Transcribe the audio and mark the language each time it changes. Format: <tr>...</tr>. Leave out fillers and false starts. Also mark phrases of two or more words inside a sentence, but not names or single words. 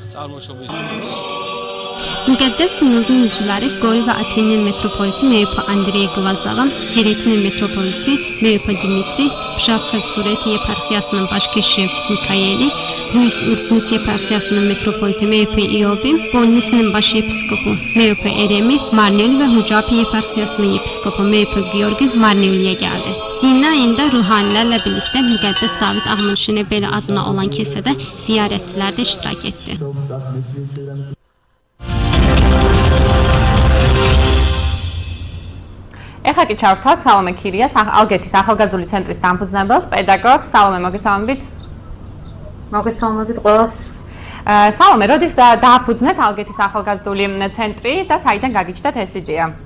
<az>Müqəddəs Sinodun üzvləri Qori və Atenin metropoliti Meyupe Andrey Qvazava, Heretinin metropoliti Meyupe Dimitri, Pşavxev Sureti yeparxiyasının baş keşişi Mikaeli, Ruis Urknis yeparxiyasının metropoliti Meyupe İobi, Bolnisinin baş yepiskopu Meyupe Eremi, Marneuli və Hucapi yeparxiyasının yepiskopu Meyupe Georgi Marneuliyə gəldi. Dini ayında ruhanilərlə birlikdə Müqəddəs David Ağmanşine belə adına olan kilsədə ziyarətçilər də iştirak etdi.</az> <ka>ეხლა კი ჩავთვალთ სალომე ქირიას, ალგეთის ახალგაზრდული ცენტრის დამფუძნებელს, პედაგოგს. სალომე, მოგესალმებით. მოგესალმებით ყველას. სალომე, როდის დააფუძნეთ ალგეთის ახალგაზრდული ცენტრი და საიდან გაგიჩნდათ ეს იდეა?</ka>